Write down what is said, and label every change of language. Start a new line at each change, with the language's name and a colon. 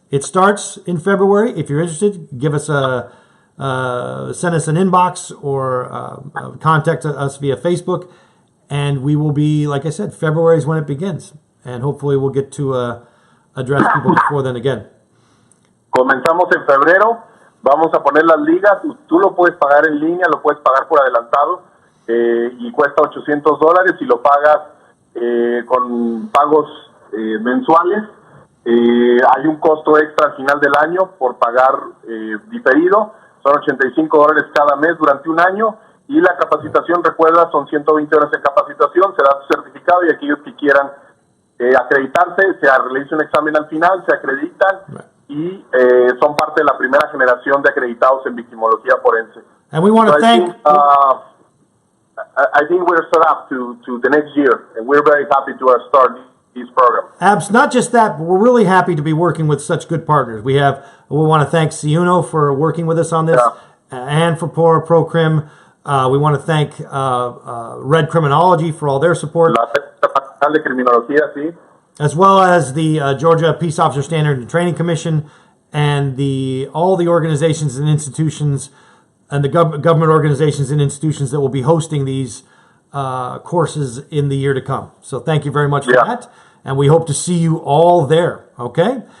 English: It starts in February. If you're interested, give us send us an inbox or contact us via Facebook. And we will be, like I said, February is when it begins. And hopefully we'll get to address people before then again.
Spanish: Comenzamos en febrero, vamos a poner las ligas, tú lo puedes pagar en línea, lo puedes pagar por adelantado y cuesta $800 y lo pagas con pagos mensuales. Hay un costo extra al final del año por pagar diferido, son $85 cada mes durante un año y la capacitación, recuerda, son 120 horas de capacitación, se da tu certificado y aquellos que quieran acreditarse, se realiza un examen al final, se acreditan y son parte de la primera generación de acreditados en victimología forense.
English: And we want to thank... I think we're set up to the next year, and we're very happy to start this program. Not just that, but we're really happy to be working with such good partners. We want to thank Ciuno for working with us on this, and for ProCrim. We want to thank Red Criminology for all their support.
Spanish: La Nacional de Criminología, sí.
English: As well as the Georgia Peace Officer Standard and Training Commission, and all the organizations and institutions, and the government organizations and institutions that will be hosting these courses in the year to come. So thank you very much for that, and we hope to see you all there, okay?